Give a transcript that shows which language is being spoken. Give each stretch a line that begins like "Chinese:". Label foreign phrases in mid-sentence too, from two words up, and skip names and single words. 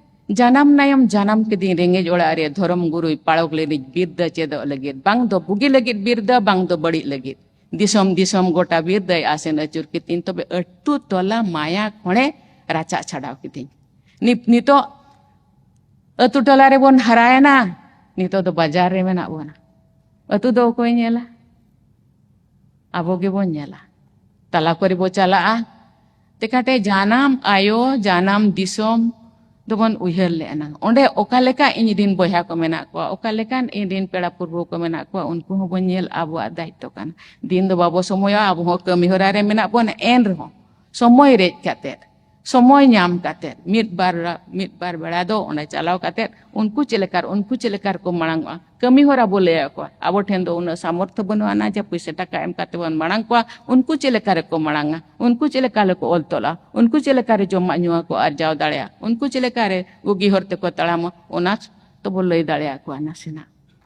Santali: janam nayam janam keding rengej orak re dhorom gurui palok lenij birda cedok legit bang do bugi legit birda bang do badik legit disom gota birda asen acur kitin tobe atu tola maya kone racak chadaw kitin nito atu tola re bon harayana nito do bazar re menak bona atu do okoy nyela abo ge bon nyela tala kori bo chalaa tekate janam ayo janam disom dobon uyhar le anang onde okaleka ᱤᱧ ᱨᱤᱱ ᱵᱚᱭᱦᱟ ᱠᱚ ᱢᱮᱱᱟᱜ ᱠᱚᱣᱟ ᱚᱠᱟᱞᱮᱠᱟᱱ ᱤᱧ ᱨᱤᱱ ᱯᱮᱲᱟ ᱯᱩᱨᱵᱚ ᱠᱚ ᱢᱮᱱᱟᱜ ᱠᱚᱣᱟ ᱩᱱᱠᱩ ᱦᱚᱸ ᱵᱚᱱ ᱧᱮᱞ ᱟᱵᱚᱣᱟᱜ ᱫᱟᱭᱤᱛᱛᱚ ᱠᱟᱱᱟ ᱫᱤᱱ ᱫᱚ ᱵᱟᱵᱚ ᱥᱚᱢᱚᱭᱟ ᱟᱵᱚ ᱦᱚᱸ ᱠᱟᱹᱢᱤ ᱦᱚᱨᱟ ᱨᱮ ᱢᱮᱱᱟᱜ ᱵᱚᱱ ᱮᱱ ᱨᱮᱦᱚᱸ ᱥᱚᱢᱚᱭ ᱨᱮᱡ ᱠᱟᱛᱮ ᱥᱚᱢᱚᱭ ᱧᱟᱢ ᱠᱟᱛᱮ ᱢᱤᱫ ᱵᱟᱨ ᱵᱮᱲᱟ ᱫᱚ ᱚᱸᱰᱮ ᱪᱟᱞᱟᱣ ᱠᱟᱛᱮ ᱩᱱᱠᱩ ᱪᱮᱫ ᱞᱮᱠᱟ ᱠᱚ ᱢᱟᱲᱟᱝᱚᱜᱼᱟ ᱠᱟᱹᱢᱤ ᱦᱚᱨᱟ ᱵᱚ ᱞᱟᱹᱭ ᱟᱠᱚᱣᱟ ᱟᱵᱚ ᱴᱷᱮᱱ ᱫᱚ ᱩᱱᱟᱹᱜ ᱥᱟᱢᱚᱨᱛᱷᱚ ᱵᱟᱹᱱᱩᱜᱼᱟ ᱱᱟ ᱡᱮ ᱯᱚᱭᱥᱟ ᱴᱟᱠᱟ ᱮᱢ ᱠᱟᱛᱮ ᱵᱚᱱ ᱢᱟᱲᱟᱝ ᱠᱚᱣᱟ ᱩᱱᱠᱩ ᱪᱮᱫ ᱞᱮᱠᱟ ᱨᱮᱠᱚ ᱢᱟᱲᱟᱝᱟ ᱩᱱᱠᱩ ᱪᱮᱫ ᱞᱮᱠᱟ ᱨᱮᱠᱚ ᱚᱞ ᱛᱚᱞᱟ ᱩᱱᱠᱩ ᱪᱮᱫ ᱞᱮᱠᱟ ᱨᱮ ᱡᱚᱢᱟᱜ ᱧᱩᱣᱟᱜ ᱠᱚ ᱟᱨᱡᱟᱣ ᱫᱟᱲᱮᱭᱟᱜᱼᱟ ᱩᱱᱠᱩ ᱪᱮᱫ ᱞᱮᱠᱟ ᱨᱮ ᱵᱩᱜᱤ ᱦᱚᱨ ᱛᱮᱠᱚ ᱛᱟᱲᱟᱢᱟ ᱚᱱᱟ ᱛᱚᱵᱚ ᱞᱟᱹᱭ ᱫᱟᱲᱮᱭᱟᱠᱚᱣᱟ ᱱᱟᱥᱮᱱᱟᱜ